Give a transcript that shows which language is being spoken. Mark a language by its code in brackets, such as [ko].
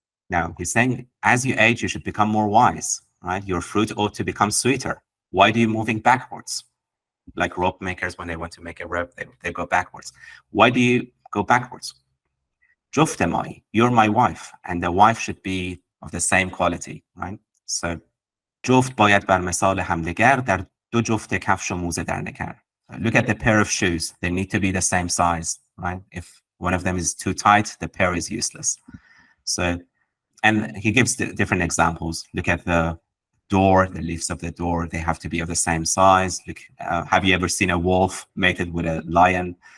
[en] Now he's saying, as you age, you should become more wise, right? Your fruit ought to become sweeter. Why do you moving backwards? Like rope makers, when they want to make a rope, they go backwards. Why do you go backwards? Juftemai, you're my wife, and the wife should be of the same quality, right? [fa] So جفت باید بر مثال همدیگر در دو جفت کفش و موزه در نگر. [en] Look at the pair of shoes. They need to be the same size, right? If one of them is too tight, the pair is useless. So, and he gives different examples. Look at the door, the leaves of the door, they have to be of the same size. Look, have you ever seen a wolf mated with a lion?